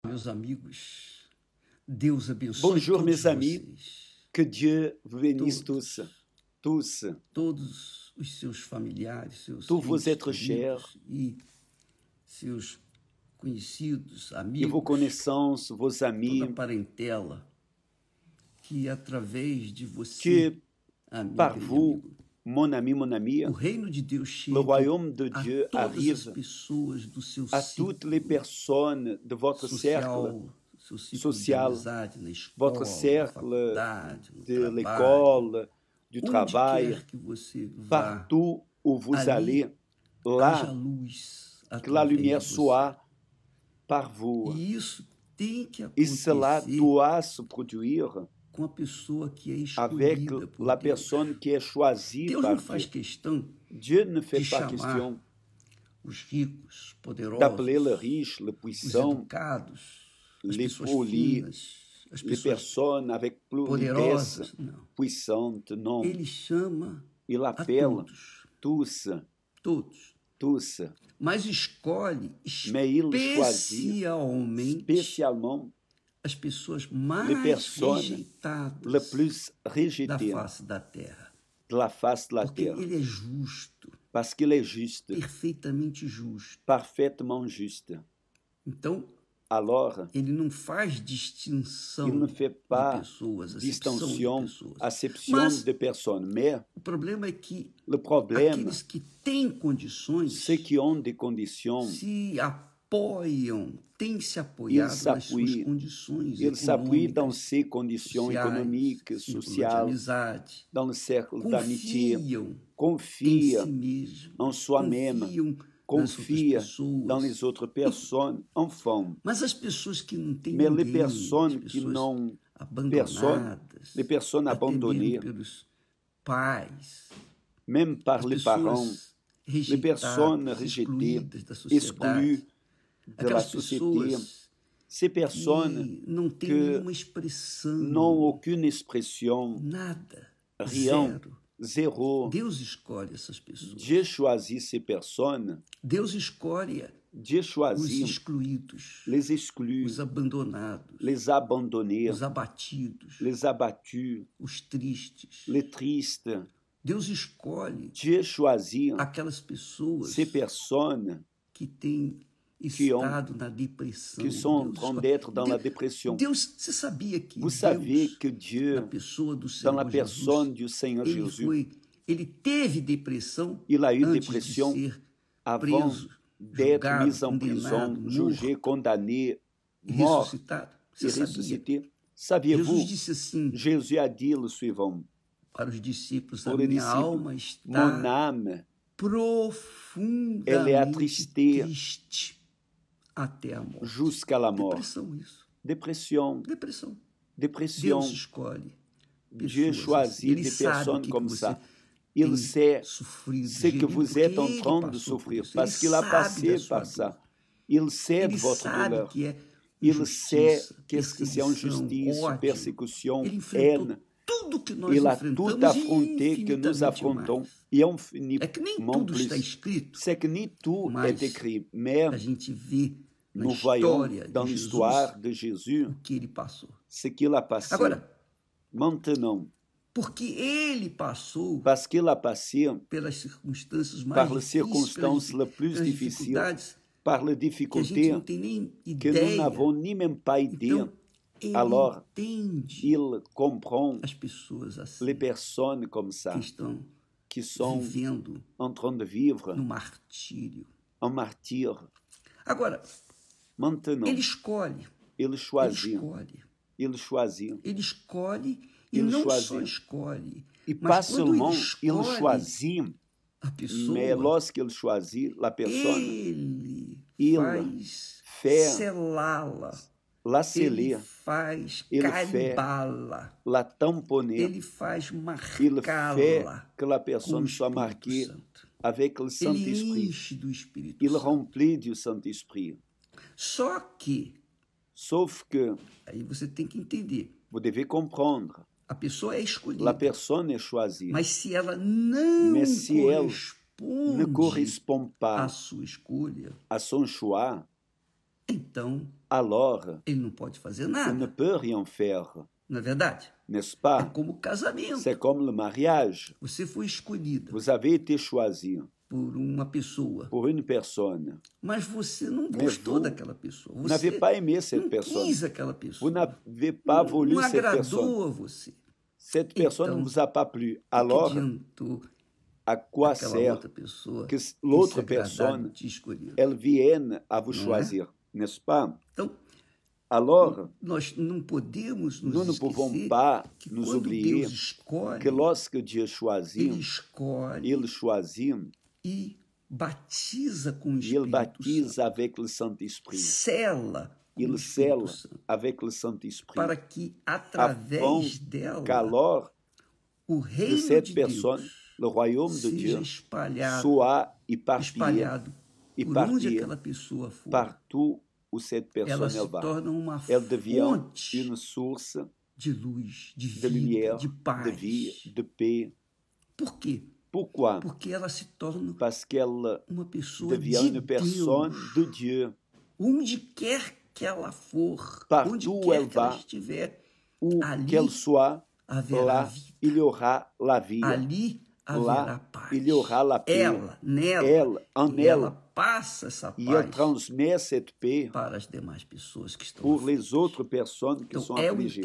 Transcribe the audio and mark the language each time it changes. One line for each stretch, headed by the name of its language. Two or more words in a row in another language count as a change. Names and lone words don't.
Portuguese: meus amigos. Deus abençoe
French: Bonjour
Portuguese: todos
French: mes amis,
Portuguese: vocês,
French: que Dieu vous bénisse
Portuguese: todos,
French: tous,
Portuguese: todos os seus familiares, seus
French: tous vos
Portuguese: entes
French: êtres chers
Portuguese: queridos e seus conhecidos,
French: et vos
Portuguese: amigos,
French: connaissances, vos
Portuguese: toda a
French: amis,
Portuguese: parentela, que através de você,
French: que
Portuguese: amiga
French: par
Portuguese: e
French: vous,
Portuguese: amigo,
French: mon ami,
Portuguese: o reino de Deus
French: le
Portuguese: chegue
French: royaume de
Portuguese: a
French: Dieu
Portuguese: todas as
French: arrive
Portuguese: pessoas do seu
French: à toutes les
Portuguese: ciclo
French: personnes de votre cercle
Portuguese: social, seu ciclo social, de amizade na escola,
French: votre
Portuguese: na
French: cercle
Portuguese: faculdade, no
French: de
Portuguese: trabalho,
French: l'école, du
Portuguese: onde
French: travail,
Portuguese: quer que você vá,
French: partout où vous
Portuguese: ali
French: allez,
Portuguese: haja
French: là,
Portuguese: luz
French: que la
Portuguese: através
French: lumière
Portuguese: de você.
French: soit par vous.
Portuguese: E isso tem que
French: Et cela
Portuguese: acontecer
French: doit se produire
Portuguese: com a pessoa que é
French: avec
Portuguese: escolhida por
French: la
Portuguese: Deus.
French: personne qui est choisie
Portuguese: Deus
French: par
Portuguese: não faz
French: Dieu.
Portuguese: questão
French: Dieu ne fait
Portuguese: de
French: pas
Portuguese: chamar
French: question
Portuguese: os ricos, poderosos,
French: d'appeler le riche, le
Portuguese: os
French: puissant,
Portuguese: educados, as
French: les
Portuguese: pessoas
French: polis,
Portuguese: finas, as
French: les
Portuguese: pessoas
French: personnes avec politesse,
Portuguese: poderosas. Não.
French: puissantes. Non,
Portuguese: Ele chama
French: il
Portuguese: a
French: appelle
Portuguese: todos,
French: tous, tous,
Portuguese: mas escolhe
French: mais il choisit
Portuguese: especialmente
French: spécialement
Portuguese: as pessoas
French: les
Portuguese: mais
French: personnes le
Portuguese: rejeitadas
French: plus
Portuguese: da
French: rejetées
Portuguese: face da terra.
French: de la face de la
Portuguese: Porque
French: terre,
Portuguese: ele é justo,
French: parce qu'il est juste,
Portuguese: perfeitamente justo.
French: parfaitement juste.
Portuguese: Então,
French: Alors,
Portuguese: ele não faz distinção
French: il ne fait
Portuguese: de
French: pas
Portuguese: pessoas, acepção de
French: distinction,
Portuguese: pessoas.
French: acception
Portuguese: Mas
French: de personnes. Mais
Portuguese: o problema é que
French: le problème,
Portuguese: aqueles que têm condições
French: ceux qui ont des conditions,
Portuguese: se apoiam, têm se apoiado nas suas
French: s'appuient,
Portuguese: condições
French: ils s'appuient dans
Portuguese: econômicas,
French: ses conditions
Portuguese: sociais,
French: économiques,
Portuguese: círculo de
French: sociales,
Portuguese: amizade,
French: dans le cercle d'amitié,
Portuguese: confiam em
French: confie
Portuguese: si mesmo,
French: en soi-même,
Portuguese: confiam nas outras
French: confie dans
Portuguese: pessoas.
French: les autres personnes, enfants.
Portuguese: Mas as pessoas que não têm
French: Mais les
Portuguese: ninguém,
French: personnes
Portuguese: as
French: qui
Portuguese: pessoas
French: n'ont
Portuguese: abandonadas,
French: les personnes
Portuguese: até mesmo
French: abandonnées,
Portuguese: pelos pais,
French: même par
Portuguese: as
French: les parents,
Portuguese: pessoas
French: les personnes
Portuguese: rejeitadas,
French: rejetées,
Portuguese: excluídas da sociedade,
French: exclues de la
Portuguese: aquelas
French: société,
Portuguese: pessoas
French: ces personnes
Portuguese: que não têm
French: que
Portuguese: nenhuma expressão,
French: n'ont aucune expression,
Portuguese: nada,
French: rien,
Portuguese: zero.
French: zéro.
Portuguese: Deus escolhe essas pessoas.
French: Dieu choisit ces personnes,
Portuguese: Deus escolhe
French: Dieu
Portuguese: os
French: choisit
Portuguese: excluídos,
French: les exclus,
Portuguese: os abandonados,
French: les abandonnés,
Portuguese: os abatidos,
French: les abattus,
Portuguese: os tristes.
French: les tristes.
Portuguese: Deus escolhe
French: Dieu choisit
Portuguese: aquelas pessoas
French: ces personnes
Portuguese: que têm
French: que ont-
Portuguese: estado na depressão.
French: qui sont en
Portuguese: Deus
French: train
Portuguese: escolhe.
French: d'être dans la
Portuguese: Deus-
French: dépression.
Portuguese: Deus, você sabia que
French: Vous
Portuguese: Deus,
French: savez que
Portuguese: na
French: Dieu,
Portuguese: pessoa do
French: dans
Portuguese: Senhor
French: la personne
Portuguese: Jesus,
French: du Seigneur
Portuguese: ele
French: Jésus,
Portuguese: ele teve depressão
French: il a eu
Portuguese: antes
French: dépression
Portuguese: de ser
French: avant
Portuguese: preso,
French: d'être
Portuguese: julgado,
French: mis en prison,
Portuguese: condenado,
French: jugé,
Portuguese: morto
French: condamné,
Portuguese: e
French: mort
Portuguese: ressuscitado.
French: et
Portuguese: Você sabia?
French: ressuscité.
Portuguese: Jesus
French: Saviez-vous,
Portuguese: disse assim
French: Jésus a dit le suivant,
Portuguese: para os discípulos: a
French: pour les
Portuguese: minha
French: disciples,
Portuguese: alma
French: mon
Portuguese: está
French: âme,
Portuguese: profundamente
French: elle est attristée
Portuguese: triste até a morte.
French: jusqu'à la mort.
Portuguese: Depressão, isso.
French: Dépression,
Portuguese: Depressão.
French: dépression.
Portuguese: Deus escolhe
French: Dieu
Portuguese: pessoas assim.
French: choisit
Portuguese: Ele
French: des
Portuguese: sabe
French: personnes
Portuguese: que
French: comme
Portuguese: você
French: ça. Il sait
Portuguese: sofrido,
French: ce que
Portuguese: gemido,
French: vous
Portuguese: porque
French: êtes en
Portuguese: ele
French: train de
Portuguese: passou por
French: souffrir,
Portuguese: isso.
French: parce
Portuguese: Ele
French: qu'il a
Portuguese: sabe
French: passé
Portuguese: da sua
French: par ça.
Portuguese: dor.
French: Il sait de
Portuguese: Ele
French: votre
Portuguese: sabe
French: douleur.
Portuguese: que é
French: Il sait
Portuguese: injustiça,
French: qu'est-ce que c'est
Portuguese: perseguição,
French: injustice,
Portuguese: ódio.
French: persécution,
Portuguese: Ele enfrentou
French: haine.
Portuguese: tudo que nós
French: Il a tout
Portuguese: enfrentamos
French: affronté
Portuguese: e
French: que nous
Portuguese: infinitamente
French: affrontons
Portuguese: mais.
French: et
Portuguese: É
French: infiniment
Portuguese: que nem tudo está
French: plus.
Portuguese: escrito,
French: C'est que ni tout
Portuguese: mas
French: est écrit, mais
Portuguese: a gente vê na
French: nous voyons
Portuguese: história
French: dans
Portuguese: de Jesus
French: l'histoire de Jésus
Portuguese: o que ele passou.
French: ce qu'il a passé.
Portuguese: Agora,
French: Maintenant,
Portuguese: porque ele passou
French: parce qu'il a passé
Portuguese: pelas circunstâncias mais
French: par les
Portuguese: difíceis,
French: circonstances les plus
Portuguese: pelas
French: difficiles,
Portuguese: dificuldades
French: par les
Portuguese: que a gente
French: difficultés
Portuguese: não tem nem
French: que nous
Portuguese: ideia.
French: n'avons ni même pas idée,
Portuguese: Então, ele
French: alors
Portuguese: entende
French: il comprend
Portuguese: as pessoas assim
French: les personnes comme ça
Portuguese: que estão
French: qui sont
Portuguese: vivendo
French: en train de vivre
Portuguese: no martírio.
French: en martyr.
Portuguese: Agora,
French: Maintenant,
Portuguese: ele escolhe,
French: il
Portuguese: ele
French: choisit,
Portuguese: escolhe,
French: il choisit.
Portuguese: ele escolhe e Ele não
French: choisit.
Portuguese: só escolhe,
French: Et
Portuguese: mas
French: pas
Portuguese: quando
French: seulement il
Portuguese: escolhe
French: choisit,
Portuguese: a pessoa,
French: mais lorsqu'il choisit la personne,
Portuguese: ele
French: il
Portuguese: faz
French: fait
Portuguese: selá-la,
French: la
Portuguese: ele
French: sceller,
Portuguese: faz
French: ele fait
Portuguese: carimbá-la,
French: la tamponner,
Portuguese: ele faz
French: il fait
Portuguese: marcá-la
French: que la
Portuguese: com o
French: personne soit
Portuguese: Espírito
French: marquée
Portuguese: Santo.
French: avec le
Portuguese: Ele
French: Saint-Esprit.
Portuguese: enche do Espírito
French: Il
Portuguese: Santo.
French: remplit du Saint-Esprit.
Portuguese: Só que,
French: Sauf que
Portuguese: aí você tem que entender,
French: vous devez comprendre,
Portuguese: a pessoa é escolhida,
French: la personne est choisie,
Portuguese: mas se ela não
French: mais si elle ne
Portuguese: corresponde
French: correspond
Portuguese: à
French: pas
Portuguese: sua escolha,
French: à son choix,
Portuguese: então
French: alors
Portuguese: ele não pode fazer
French: il ne
Portuguese: nada,
French: peut rien faire,
Portuguese: não é verdade?
French: n'est-ce
Portuguese: É
French: pas?
Portuguese: como o casamento.
French: C'est comme le mariage.
Portuguese: Você foi escolhida
French: Vous avez été choisi
Portuguese: por uma pessoa,
French: pour une personne.
Portuguese: mas você não
French: Mais
Portuguese: gostou
French: vous
Portuguese: daquela pessoa.
French: Vous n'avez
Portuguese: Você
French: pas aimé cette
Portuguese: não
French: personne.
Portuguese: quis aquela
French: Vous
Portuguese: pessoa.
French: n'avez pas voulu
Portuguese: Não
French: cette personne.
Portuguese: agradou a você.
French: Cette personne
Portuguese: Então,
French: ne vous a pas plu.
Portuguese: O que
French: Alors,
Portuguese: adiantou
French: à quoi
Portuguese: aquela
French: sert
Portuguese: outra pessoa
French: que
Portuguese: ter se
French: l'autre
Portuguese: agradado
French: personne,
Portuguese: de te escolher?
French: elle vienne à vous
Portuguese: Não é?
French: choisir, n'est-ce pas?
Portuguese: Então,
French: Alors,
Portuguese: nós não podemos
French: nous
Portuguese: nos
French: ne pouvons
Portuguese: esquecer
French: pas
Portuguese: que
French: nous
Portuguese: quando
French: oublier
Portuguese: Deus escolhe,
French: que lorsque Dieu
Portuguese: Ele
French: choisit,
Portuguese: escolhe
French: il choisit
Portuguese: e batiza com o
French: et il
Portuguese: Espírito
French: baptise
Portuguese: Santo.
French: avec le Saint-Esprit.
Portuguese: Sela com o
French: Il
Portuguese: Espírito
French: scelle
Portuguese: Santo.
French: avec le Saint-Esprit.
Portuguese: Para que,
French: Afin
Portuguese: através dela,
French: qu'alors,
Portuguese: o
French: de
Portuguese: reino
French: cette
Portuguese: de
French: personne,
Portuguese: Deus
French: le royaume de
Portuguese: seja
French: Dieu
Portuguese: espalhado,
French: soit éparpillé
Portuguese: espalhado por onde
French: éparpillé
Portuguese: aquela pessoa for.
French: partout où cette
Portuguese: Ela
French: personne
Portuguese: se
French: elle va.
Portuguese: torna uma
French: Elle devient
Portuguese: fonte
French: une source
Portuguese: de luz, de
French: de
Portuguese: vida,
French: lumière,
Portuguese: de paz.
French: de vie, de paix.
Portuguese: Por quê?
French: Pourquoi?
Portuguese: Porque ela se torna
French: Parce qu'elle
Portuguese: uma pessoa
French: devient
Portuguese: de
French: une personne
Portuguese: Deus.
French: de Dieu.
Portuguese: Onde quer que ela for,
French: Partout
Portuguese: onde
French: où
Portuguese: quer
French: elle
Portuguese: que ela
French: va,
Portuguese: estiver,
French: Où
Portuguese: Ali
French: qu'elle soit,
Portuguese: haverá
French: là,
Portuguese: vida.
French: il y aura la vie.
Portuguese: Ali haverá
French: Lá,
Portuguese: paz.
French: il y aura la paix.
Portuguese: Ela, nela,
French: Elle, en
Portuguese: e
French: elle,
Portuguese: ela passa essa
French: et elle
Portuguese: paz
French: transmet cette paix
Portuguese: para as demais pessoas que estão
French: pour
Portuguese: aflitas.
French: les autres personnes qui
Portuguese: Então,
French: sont
Portuguese: é o
French: affligées.